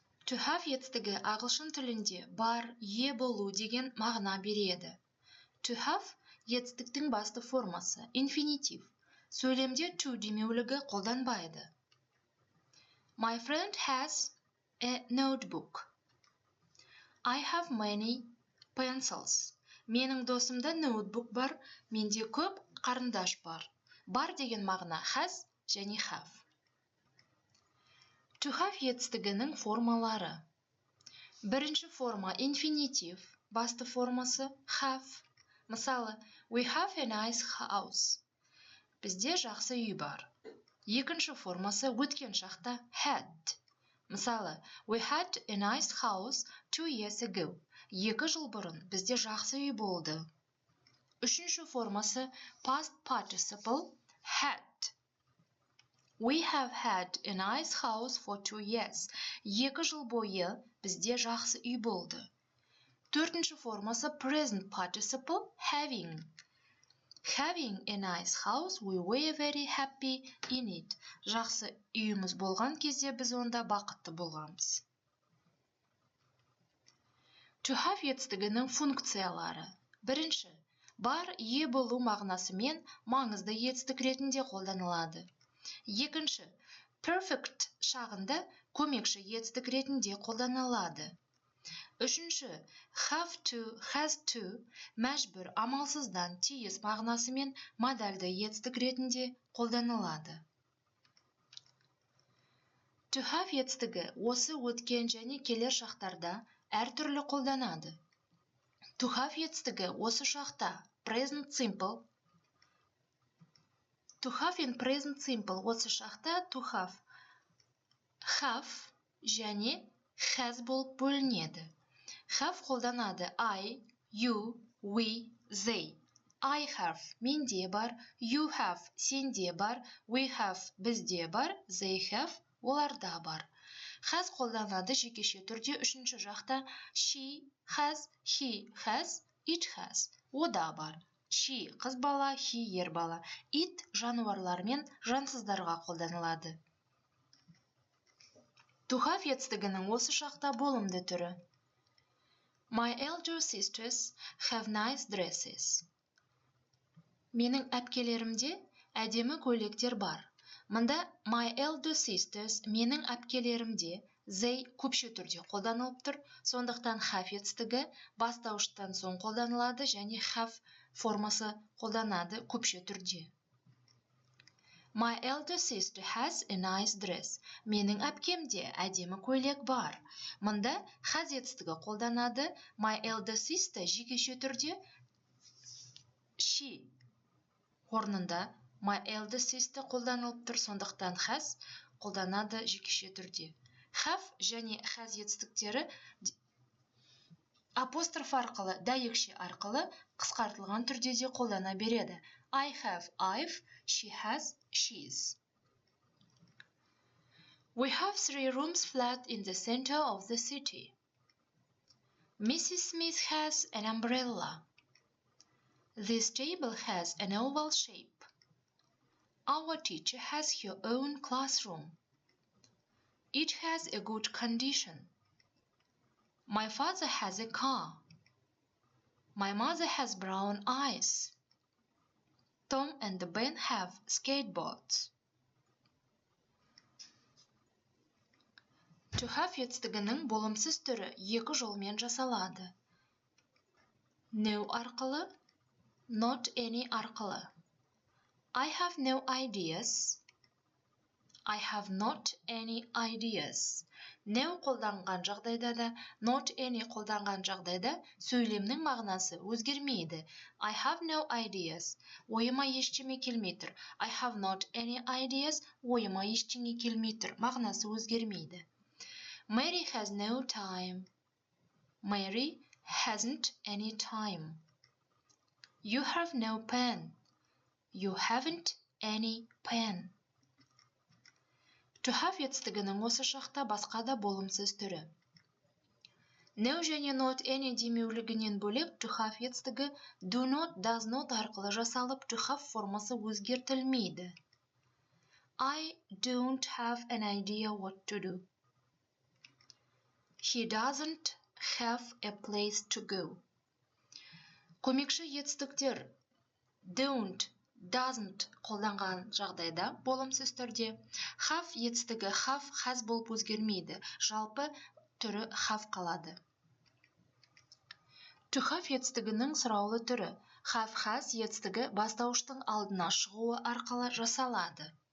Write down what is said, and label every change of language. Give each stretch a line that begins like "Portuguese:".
Kazakh: To have етістігі ағылшын тілінде бар, ие болу деген мағына береді. To have етістіктің басты формасы, инфинитив. Сөйлемде to демеулігі қолданбайды.
English: My friend has a notebook. I have many pencils.
Kazakh: Менің досымда ноутбук бар, менде көп қарындаш бар. Бар деген мағына has және have. To have етістігінің формалары. Бірінші форма инфинитив, басты формасы have. Мысалы,
English: we have a nice house.
Kazakh: Бізде жақсы үй бар. Екінші формасы өткен шақта had. Мысалы,
English: we had a nice house 2 years ago.
Kazakh: 2 жыл бұрын бізде жақсы үй болды. Үшінші формасы past participle had.
English: We have had a nice house for 2 years.
Kazakh: 2 жыл бойы бізде жақсы үй болды. Төртінші формасы
English: present participle having. Having a nice house, we were very happy in it.
Kazakh: Жақсы үйіміз болған кезде біз онда бақытты болғанбыз. To have етістігінің функциялары. Бірінші, бар, ие болу мағынасымен маңызды етістік ретінде қолданылады. Екінші, perfect шағында көмекші етістік ретінде қолданылады. Үшінші, have to, has to, мәжбүр, амалсыздан, тиіс мағынасымен модальды етістік ретінде қолданылады. To have етістігі осы өткен және келер шақтарда әртүрлі қолданады. To have етістігі осы шақта present simple.
English: To have in present simple
Kazakh: осы шақта
English: to have
Kazakh: және
English: has
Kazakh: болып бөлінеді.
English: Have
Kazakh: қолданады
English: I, you, we, they. I have
Kazakh: менде бар,
English: you have
Kazakh: сенде бар,
English: we have
Kazakh: бізде бар,
English: they have
Kazakh: оларда бар.
English: Has
Kazakh: қолданады жекеше түрде үшінші жақта
English: she has, he has, it has.
Kazakh: Ода бар. She қыз бала, he ер бала. It жануарлар мен жансыздарға қолданылады. To have етістігінің осы шақта болымды түрі.
English: My elder sisters have nice dresses.
Kazakh: Менің әпкелерімде әдемі көйлектер бар. Мұнда
English: my elder sisters
Kazakh: менің әпкелерімде they көпше түрде қолданылып тұр. Сондықтан have етістігі бастауыштан соң қолданылады және have формасы қолданады көпше түрде.
English: My elder sister has a nice dress.
Kazakh: Менің әпкемде әдемі көйлек бар. Мұнда has етістігі қолданады.
English: My elder sister
Kazakh: жекеше түрде she орнында
English: my elder sister
Kazakh: қолданылып тұр. Сондықтан has қолданады жекеше түрде. Have және has етістіктері апостроф арқылы, дәйекше арқылы қысқартылған түрде де қолдана береді.
English: I have, I've, she has, she's. We have 3 rooms flat in the center of the city. Mrs. Smith has an umbrella. This table has an oval shape. Our teacher has her own classroom. It has a good condition. My father has a car. My mother has brown eyes. Tom and Ben have skateboards.
Kazakh: To have етістігінің болымсыз түрі 2 жолмен жасалады. No арқылы, not any арқылы.
English: I have no ideas. I have not any ideas.
Kazakh: No қолданған жағдайда да, not any қолданған жағдайда сөйлемнің мағынасы өзгермейді.
English: I have no ideas.
Kazakh: Ойыма ештеме келмей тұр.
English: I have not any ideas.
Kazakh: Ойыма ештеңе келмей тұр. Мағынасы өзгермейді.
English: Mary has no time. Mary hasn't any time. You have no pen. You haven't any pen.
Kazakh: To have етістігінің осы шақта басқа да болымсыз түрі. No және not any демеулігінен бөлек to have етістігі do not, does not арқылы жасалып to have формасы өзгертілмейді.
English: I don't have an idea what to do. He doesn't have a place to go.
Kazakh: Көмекші етістіктер don't, doesn't қолданған жағдайда болымсыз түрде have етістігі have, has болып өзгермейді. Жалпы түрі have қалады. To have етістігінің сұраулы түрі. Have, has етістігі бастауыштың алдына шығуы арқылы жасалады.